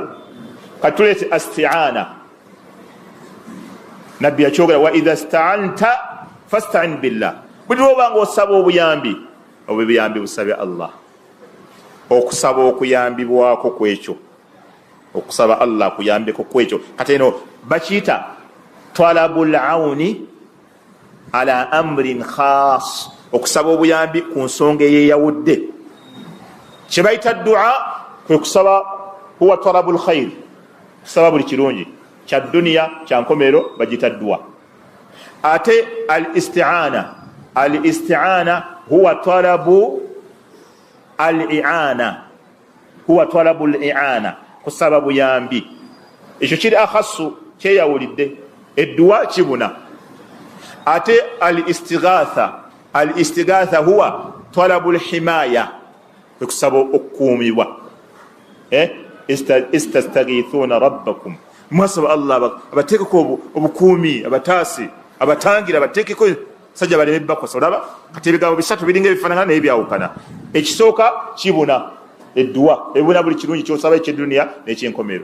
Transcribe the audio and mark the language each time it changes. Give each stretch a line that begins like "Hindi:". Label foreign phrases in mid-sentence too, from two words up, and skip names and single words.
Ganda: katulete asti'ana, nabbi yakyogera
Arabic: وإذا استعنت فاستعن بالله.
Ganda: buli lwobanga osaba obuyambi, obuyambi busabe Allah. okusaba okuyambibwako kwekyo, okusaba Allah kuyambeko kwekyo. kati eno bakiyita
Arabic: طلب العون على أمر خاص,
Ganda: okusaba obuyambi ku nsonga eyeyawudde. kyebayita dua kwe kusaba
Arabic: هو طلب الخير,
Ganda: kusaba buli kirungi kya duniya kya nkomero bagita dua.
Arabic: ate الاستعانة هو طلب الإعانة، هو طلب الإعانة,
Ganda: kusaba buyambi. ekyo kiri akhasu kyeyawulidde, edduwa kibuna.
Arabic: ate الاستغاثة هو طلب الحماية,
Ganda: kusaba okukuumibwa.
Arabic: تستغيثون ربكم,
Ganda: mwasaba Allah abateekeko obukuumi, abataasi, abatangira, abateekeko sajja baleme bakosa. olaba kati ebigambo bisatu biringa ebifaanagana naye byawukana. ekisooka kibuna, edduwa ebuna buli kirungi kyosaba ekyeduniya n'ekyenkomero.